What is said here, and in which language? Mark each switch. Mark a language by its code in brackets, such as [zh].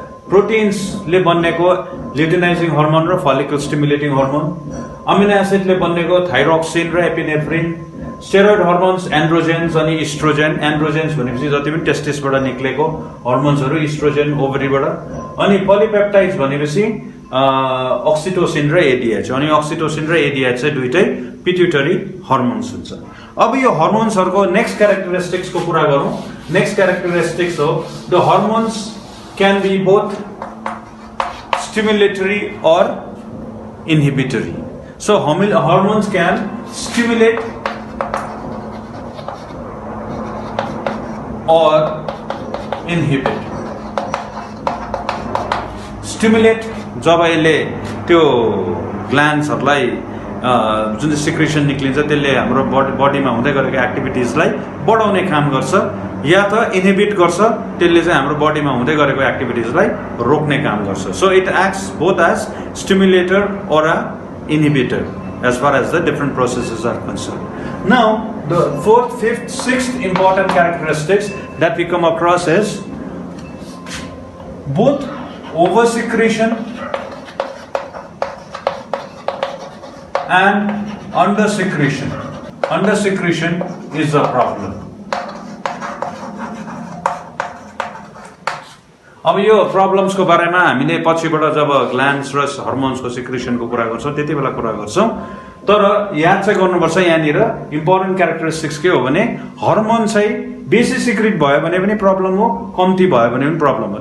[ne] Proteins ले बन्नेको luteinizing hormone र follicle stimulating hormone, amino acid ले बन्नेको thyroxine र epinephrine, steroid hormones androgens अनि estrogen। androgens भनेपछि जति पनि टेस्टिसबाट निक्लेको हर्मोन्सहरु estrogen ओभरीबाट। अनि polypeptides भनेपछि ऑक्सिटोसिन र एडीएच। अनि ऑक्सिटोसिन र एडीएच चाहिँ दुईटै पिट्युटरी हर्मोन्स हुन्छ। अब यो हर्मोन्सहरुको नेक्स्ट क्यारेक्टरिस्टिक्स को कुरा गरौं। [en] Next characteristics हो the hormones can be both stimulatory और inhibitory. So hormones can stimulate और inhibit. [ne] स्टिमुलेट जब यसले त्यो ग्ल्यान्ड्सहरुलाई जुन चाहिँ सिक्रेसन निक्लिन्छ त्यसले हाम्रो बडीमा हुँदै गरेको एक्टिभिटिजलाई बढाउने काम गर्छ, या त इनहिबिट गर्छ, त्यसले चाहिँ हाम्रो बडीमा हुँदै गरेको एक्टिभिटिजलाई रोक्ने काम गर्छ। [en] So it acts both as stimulator और a inhibitor as far as the different processes are concerned. Now the fourth, fifth, sixth important characteristics that we come across is both over-secretion and under-secretion. Under-secretion is a problem. [ne] अब यो problems को बारेमा हामीले पछिबाट जब glands र हर्मोन्सको सिक्रेसनको कुरा गर्छौं त्यति बेला कुरा गर्छौं। तर याद चाहिँ गर्नुपर्छ यहाँनिर इम्पोर्टेन्ट क्यारेक्टरिस्टिक्स के हो भने हर्मोन चाहिँ बेसी सिक्रेट भयो भने पनि प्रब्लम हो, कम्ती भयो भने पनि प्रब्लम हो।